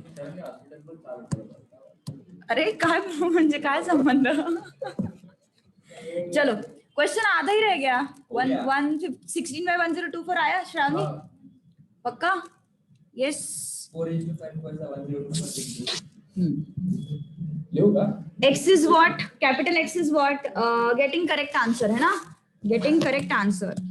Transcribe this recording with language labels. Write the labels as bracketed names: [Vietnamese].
[Marathi] अरे काय म्हणजे काय संबंध. [Hindi] चलो क्वेश्चन आधा ही रह गया. 16/1024 आया श्रावणी पक्का. [English] yes 4:5 X is what, capital X is what, getting correct answer [Hindi] है ना, [English] getting correct answer.